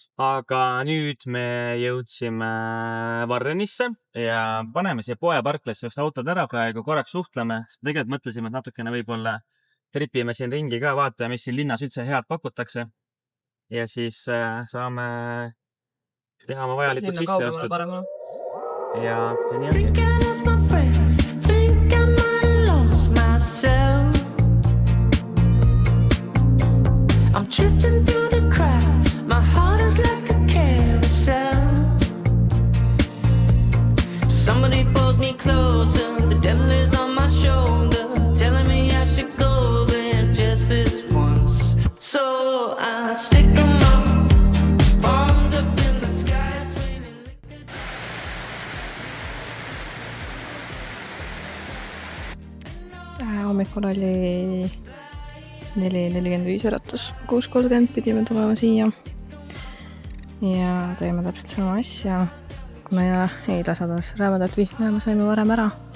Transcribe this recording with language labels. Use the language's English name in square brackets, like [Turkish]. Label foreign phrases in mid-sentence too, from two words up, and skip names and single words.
[Estonian] Aga nüüd me jõudsime Varrenisse ja paneme siia poeparklasse just autod ära praegu, korraks suhtleme. Tegelikult mõtlesime, et natukene võib-olla tripime siin ringi ka, vaatame, mis siin linnas üldse head pakutakse. Ja siis saame teha oma vajalikud sisseostud. Ja nii [English] I'm drifting through the crowd. My heart is like a carousel. Somebody pulls me closer. The devil is on my shoulder, telling me I should go there just this once. So I stick 'em up, palms up in the sky. It's raining liquid. [Estonian] Hommikul oli 4:45 äratus, 6:30 pidime tulema siia ja teeme täpselt sama asja, kuna eile sadas rävedalt vihma ja me saime varem ära,